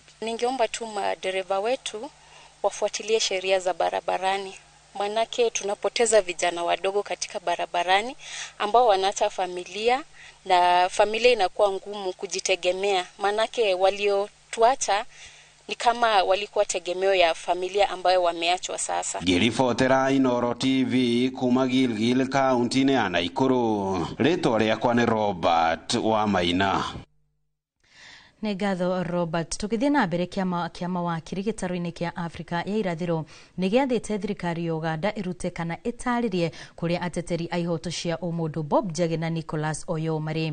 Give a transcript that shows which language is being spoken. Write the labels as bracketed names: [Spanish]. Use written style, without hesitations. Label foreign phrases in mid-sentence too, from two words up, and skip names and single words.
[Swahili] Ningeomba tu madereva wetu wafuatilie sheria za barabarani, manake tunapoteza vijana wadogo katika barabarani ambao wanaacha familia na familia inakuwa ngumu kujitegemea, manake waliotuacha ni kama walikuwa tegemeo ya familia ambayo wameachwa sasa. [Kikuyu] Girifotera Inoro TV kuma Gilgil kaunti-ini ya Naikuru. Ritwa riakwa ni Robert wa Maina. Nĩ ngatho Robert. Tukithie na mbere kĩa mawakiri gĩtarũ-inĩ kĩa Afrika ya irathĩro nĩ gĩathĩte thirikari ya Uganda ĩrute kana ĩtarĩrie kũrĩa ateteri a ihoto cia ũmũndũ Bob Njagi na Nicholas Oyoo marĩ.